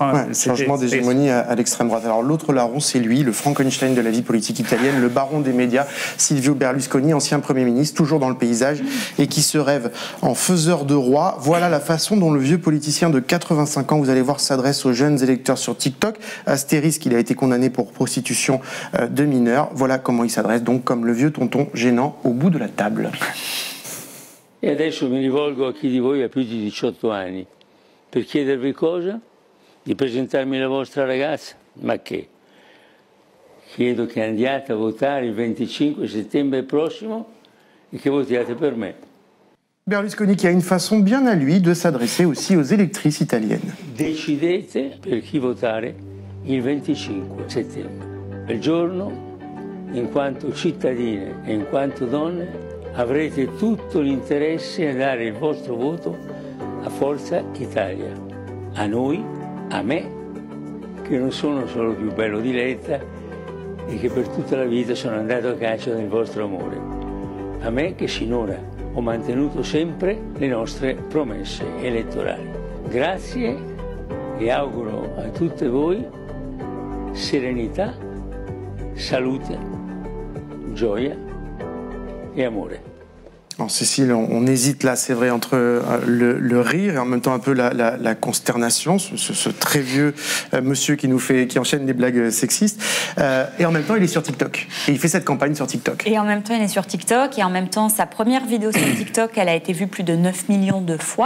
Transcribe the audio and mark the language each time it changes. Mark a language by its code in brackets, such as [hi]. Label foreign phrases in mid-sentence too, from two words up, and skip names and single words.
[fr] Changement d'hégémonie à l'extrême droite. Alors l'autre larron, c'est lui, le Frankenstein de la vie politique italienne, le baron des médias, Silvio Berlusconi, ancien Premier ministre, toujours dans le paysage, et qui se rêve en faiseur de roi. Voilà la façon dont le vieux politicien de 85 ans, vous allez voir, s'adresse aux jeunes électeurs sur TikTok. Astérisque, il a été condamné pour prostitution de mineurs. Voilà comment il s'adresse, donc comme le vieux tonton gênant au bout de la table. [it] E adesso mi rivolgo a chi di voi ha più di 18 anni per chiedervi cosa? Di presentarmi la vostra ragazza? Ma che? Chiedo che andiate a votare il 25 settembre prossimo et che votiate per me. [fr] Berlusconi qui a une façon bien à lui de s'adresser aussi aux électrices italiennes. [it] Decidete per chi votare il 25 settembre. Quel giorno, in quanto cittadine e in quanto donne, avrete tutto l'interesse a dare il vostro voto a Forza Italia. A noi, a me, che non sono solo più bello di Letta e che per tutta la vita sono andato a caccia del vostro amore. A me che sinora ho mantenuto sempre le nostre promesse elettorali. Grazie e auguro a tutte voi serenità, salute, gioia e amore. [fr] Alors Cécile, on hésite là, c'est vrai, entre le rire et en même temps un peu la consternation, ce très vieux monsieur qui enchaîne des blagues sexistes. Et en même temps, il est sur TikTok. Et il fait cette campagne sur TikTok. Et en même temps, il est sur TikTok. Et en même temps, sa première vidéo sur TikTok, elle a été vue plus de 9 millions de fois.